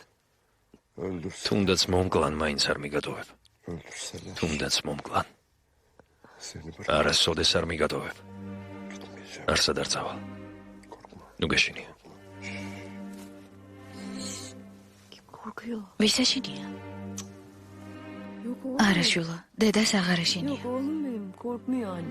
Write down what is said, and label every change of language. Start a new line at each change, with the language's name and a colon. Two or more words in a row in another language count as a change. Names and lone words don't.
Georgian: თუნდაც მომკლან მაინც არ მიგატოვებ. თუნდაც მომკლან. არასოდეს არ მიგატოვებ. არსად არ წავალ. ნუ გეშინია.
Turkish: korkuyor.
Georgian: ვის ეშინია?
Turkish: Yok oğlum.
Georgian: არა შვილო, დედას აღარ ეშინია.
Turkish: Yok oğlum benim korkmuyor anne.